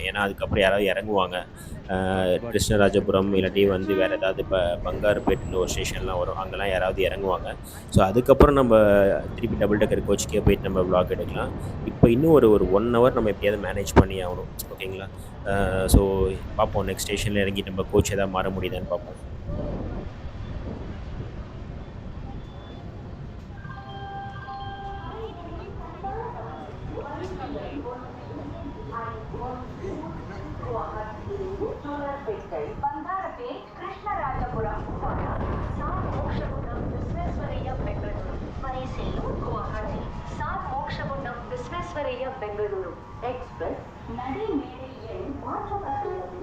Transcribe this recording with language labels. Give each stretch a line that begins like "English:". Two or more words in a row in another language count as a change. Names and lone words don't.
Tamil: ஏன்னா அதுக்கப்புறம் யாராவது இறங்குவாங்க. கிருஷ்ணராஜபுரம் இல்லாட்டி வந்து வேறு ஏதாவது பங்காருப்பேட்டுன்னு ஒரு ஸ்டேஷன்லாம் வரும், அங்கெல்லாம் யாராவது இறங்குவாங்க. ஸோ அதுக்கப்புறம் நம்ம திருப்பி
English: double decker
Tamil: கோச்சுக்கே போயிட்டு நம்ம விலாக் எடுக்கலாம். இப்போ இன்னும் ஒரு 1 hour நம்ம எப்படியாவது மேனேஜ் பண்ணி ஆகணும். ஓகேங்களா? ஸோ பார்ப்போம்
English: next station
Tamil: இறங்கி நம்ம கோச் எதாவது மாற முடியுதான்னு பார்ப்போம். ಬಂಗಾರಪೇಟ್ ಕೃಷ್ಣರಾಜಪುರ ಸಾತ್ ಮೋಕ್ಷಗುಂಡಂ ವಿಶ್ವೇಶ್ವರಯ್ಯ ಬೆಂಗಳೂರು ಮೈಸೂರು ಗುವಾಹಟಿ ಸಾತ್ ಮೋಕ್ಷಗುಂಡಂ ವಿಶ್ವೇಶ್ವರಯ್ಯ ಬೆಂಗಳೂರು எக்ஸ்பிரஸ் நடைமேடை எண் மாற்றப்பட்டுள்ளது.